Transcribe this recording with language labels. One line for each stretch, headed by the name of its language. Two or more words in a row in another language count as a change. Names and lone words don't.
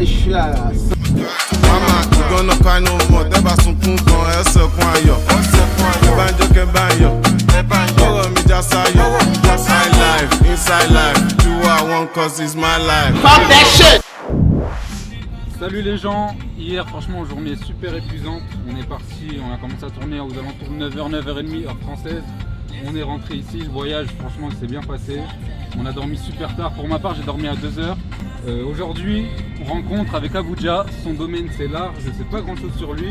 English: là. Mama, you gonna cry no more.
Yoruba: Tẹ́ bá sunkún gan, ẹ sọkún ayọ̀. Ẹ bá ń jó kẹ́ bá ń yọ̀. Ọ̀rọ̀ mi já sáyọ̀.
English: Inside life. Do what I want cause it's my life. Fuck that shit!
French: Salut les gens, hier franchement journée super épuisante, on est parti, on a commencé à tourner aux alentours de 9h, 9h30 heure française. On est rentré ici, le voyage franchement il s'est bien passé. On a dormi super tard, pour ma part j'ai dormi à 2h. Aujourd'hui on rencontre avec Abuja, son domaine c'est l'art, je ne sais pas grand chose sur lui.